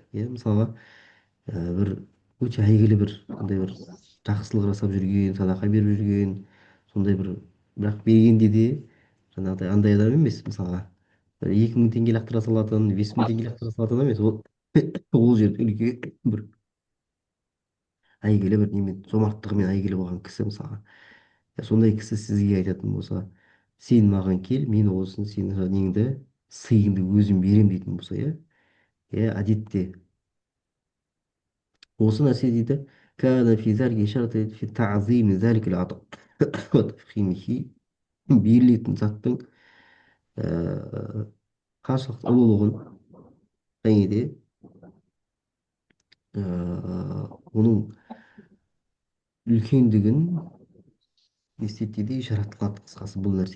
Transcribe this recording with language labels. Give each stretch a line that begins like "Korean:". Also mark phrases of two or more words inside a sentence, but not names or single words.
Kazakh: Иә, мысалға бір өте әйгілі бір сондай бір жақсылық жасап жүрген, садақа беріп жүрген, сондай бір, бірақ бергенде де жаңағыдай андай адам емес, мысалға бір 2.000 теңге лақтыра салатын, 5.000 теңге лақтыра салатын емес, ол ол жерде үлкен бір әйгілі бір немен, жомарттығымен әйгілі болған кісі, мысалға. Сондай кісі сізге айтатын болса, сен маған кел, мен осыны сенің неңді, сыйыңды өзім беремін дейтін болса, иә, әдетте осы нәрсе дейді
Arabic: كان في ذلك شرط في تعظيم ذلك العطاء وتفخيمه.
Kazakh: берілетін заттың қаншалықты ұлылығын, және де оның үлкендігін не істейді дейді, жаратылады қысқасы бұл нәрсе.